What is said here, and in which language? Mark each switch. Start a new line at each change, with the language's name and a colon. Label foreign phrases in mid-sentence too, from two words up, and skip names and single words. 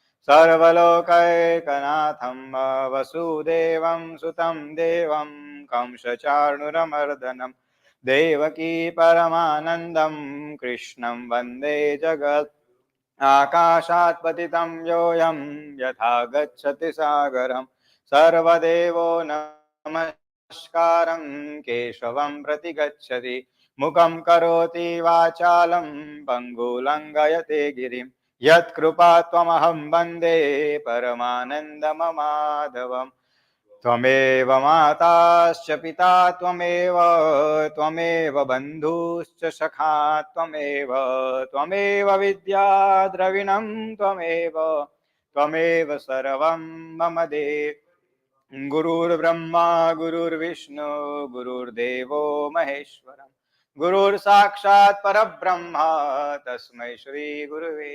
Sanskrit: સર્વલોકૈકનાથમ વસુદેવં સુતં દેવં કંસચાણૂરમર્દનમ દેવકી પરમાનંદમ કૃષ્ણં વંદે જગત આકાશાત પતિतं યોऽયં યથા ગચ્છતિ સાગરં સર્વદેવો નમસ્કારં કેશવં પ્રતિગચ્છતિ મુખં કરોતિ વાચાલં પંગુલંઘયતે ગિરિં યત્કૃપા ત્વમહં વંદે પરમાનંદમમાધવम् त्वमेव माताश्च पिता त्वमेव बन्धुश्च सखा त्वमेव विद्या द्रविणं त्वमेव सर्वं मम देव. गुरुर्ब्रह्मा गुरुर्विष्णु गुरुर्देवो महेश्वरं गुरुर्साक्षात् परब्रह्म तस्मै श्री गुरुवे.